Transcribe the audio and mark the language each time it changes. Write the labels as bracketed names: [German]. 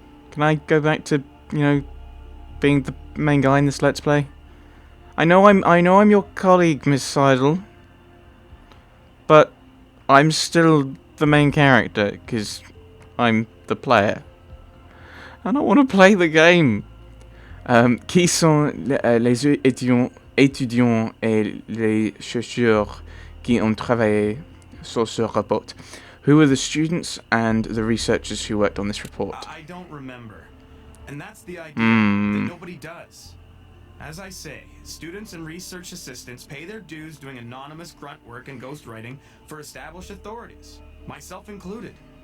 [English] Can I go back to, you know, being the main guy in this Let's Play? I know I'm your colleague, Miss Seidel, but I'm still the main character because I'm the player. I don't want to play the game. [French] Qui sont les étudiants et les chercheurs qui ont travaillé sur ce rapport? [English] Who are the students and the researchers who worked on this report? I don't remember. And that's the idea, that nobody does. As I say, students and research assistants pay their dues doing anonymous grunt work and ghostwriting for established authorities, myself included.